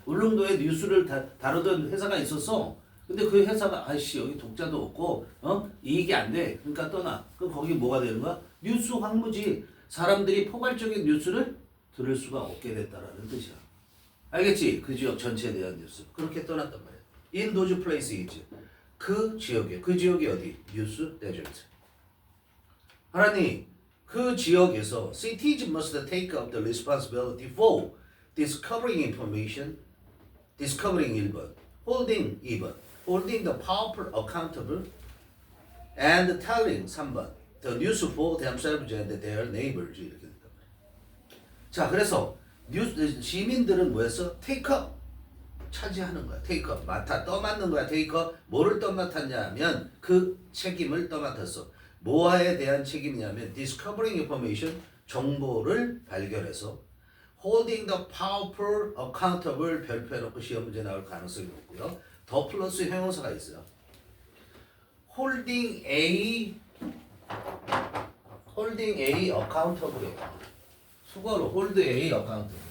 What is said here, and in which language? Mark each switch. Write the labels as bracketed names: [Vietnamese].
[Korean] 울릉도에 뉴스를 다루던 회사가 있었어. 근데 그 회사가 아이씨 여기 독자도 없고 이익이 안 돼. 그러니까 떠나. 그럼 거기 뭐가 되는 거야? 뉴스 황무지. 사람들이 포괄적인 뉴스를 들을 수가 없게 됐다라는 뜻이야. 알겠지? 그 지역 전체에 대한 뉴스. 그렇게 떠났단 말이야. [English] In those places [Korean] 그 지역이 어디? 뉴스 데저트. 하나님 그 지역에서 [English] cities must take up the responsibility for discovering information, discovering 1번, holding 2번, holding the powerful accountable and telling 3번 the news for themselves and their neighbors [Korean] 이렇게 된단 말이야. 자 그래서 시민들은 뭐였어? [English] take up [Korean] 차지하는 거야. [English] take up [Korean] 떠맡는 거야. take up 뭐를 떠맡았냐 하면 그 책임을 떠맡았어. 뭐에 대한 책임이냐면 [English] discovering information [Korean] 정보를 발견해서 [English] holding the powerful accountable [Korean] 별표해놓고 시험 문제 나올 가능성이 높고요. 더 플러스 형용사가 있어요. [English] holding A accountable이에요. 수거로 hold A accountable.